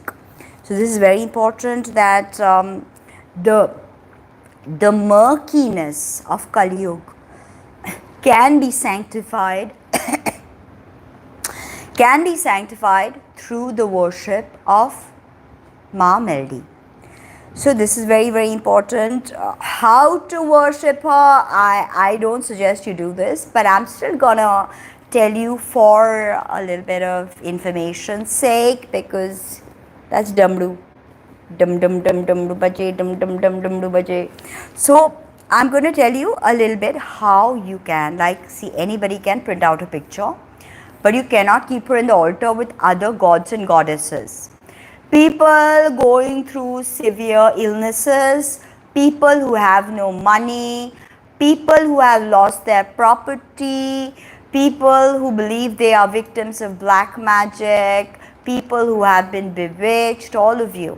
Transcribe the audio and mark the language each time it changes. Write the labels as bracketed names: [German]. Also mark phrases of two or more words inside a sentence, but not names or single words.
[English] So this is very important that the murkiness of Kali Yuga can be sanctified through the worship of Ma MELDI. So this is very, very important. How to worship her, I don't suggest you do this, but I'm still gonna tell you for a little bit of information's sake, because that's dumdu. Dum dum dum dum du baje, dum dum dum dum du baje. So I'm going to tell you a little bit how you can, like, see, anybody can print out a picture, but you cannot keep her in the altar with other gods and goddesses. People going through severe illnesses, people who have no money, people who have lost their property, people who believe they are victims of black magic, people who have been bewitched, all of you.